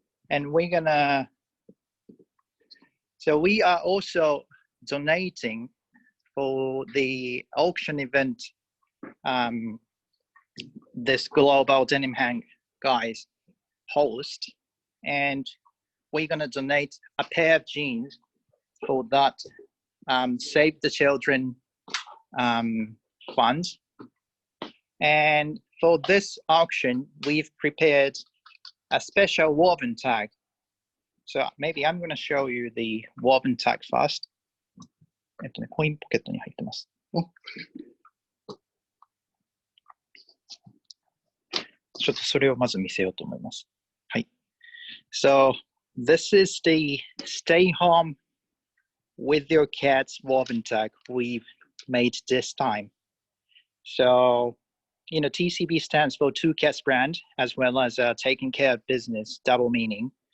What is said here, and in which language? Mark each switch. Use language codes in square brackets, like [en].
[en] And we're gonna, so we are also donating for the auction event, this global denim hang guys host, and we're gonna donate a pair of jeans for that Save the Children fund. And for this auction, we've prepared a special woven tag. So maybe I'm going to show you the woven tag first. [ja] コインポケットに入ってます。ちょっとそれをまず見せようと思います。はい。 [en] So this is the stay home with your cats woven tag we've made this time. So TCB stands for Two Cats Brand, as well as taking care of business, double meaning.